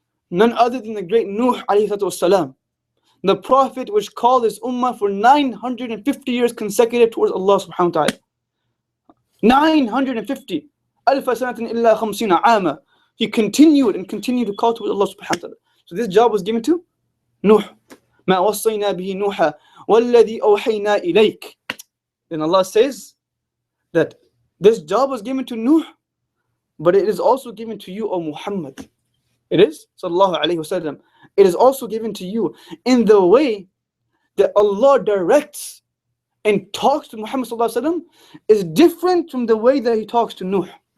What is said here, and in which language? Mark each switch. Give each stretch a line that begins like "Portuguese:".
English: None other than the great Nuh alayhi salatu wassalam. The Prophet which called his ummah for 950 years consecutive towards Allah subhanahu wa ta'ala.
Arabic: 950. ألف سنة إلا 50 عاما.
English: He continued and continued to call towards Allah subhanahu wa ta'ala. So this job was given to Nuh.
Arabic: ما وصينا به نوحا والذي أوحينا إليك.
English: Then Allah says that this job was given to Nuh, but it is also given to you, O Muhammad. It is, sallallahu alayhi wasallam. It is also given to you in the way that Allah directs and talks to Muhammad sallallahu alayhi wasallam is different from the way that he talks to Nuh.